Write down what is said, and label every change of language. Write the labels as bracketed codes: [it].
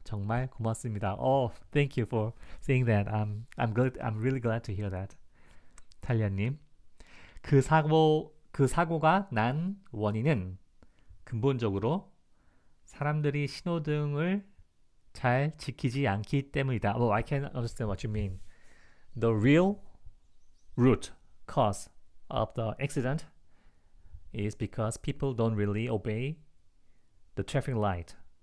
[ko] 정말 고맙습니다. [en] Thank you for saying that. I'm really glad to hear that. [ko] 탈리아님, 그 사고가 난 원인은 근본적으로 사람들이 신호등을 잘 지키지 않기 때문이다. [en] I can understand what you mean. The real root cause of the accident is because people don't really obey the traffic light.